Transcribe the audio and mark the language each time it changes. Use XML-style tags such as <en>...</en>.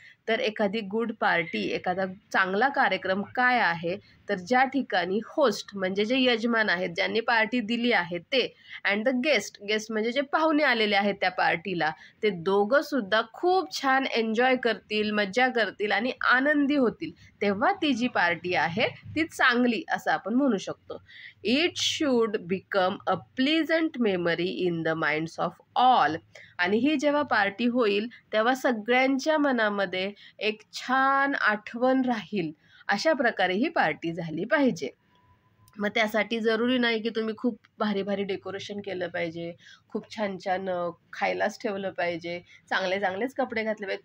<mr>तर एखादी good party, एखादा चांगला कार्यक्रम काय आहे, तर ज्या ठिकाणी होस्ट म्हणजे जे यजमान आहेत, ज्यांनी पार्टी दिली आहे ते,</mr> <en>and the guest,</en> <mr>गेस्ट म्हणजे जे पाहुणे आलेले आहेत त्या पार्टीला, ते दोघं सुद्धा खूप छान एन्जॉय करतील, मज्जा करतील आणि आनंदी होतील, तेव्हा ती जी पार्टी आहे ती चांगली असं आपण म्हणू शकतो.</mr> <en>It should become a pleasant memory in the minds of all.</en> <mr>आणि ही जेव्हा पार्टी होईल तेव्हा सगळ्यांच्या मनामध्ये एक छान आठवण राहील, अशा प्रकारे ही पार्टी झाली पाहिजे. मग त्यासाठी जरुरी नाही की तुम्ही खूप भारी भारी डेकोरेशन केलं पाहिजे, खूप छान छान खायलाच ठेवलं पाहिजे, चांगले चांगलेच कपडे घातले पाहिजे.</mr>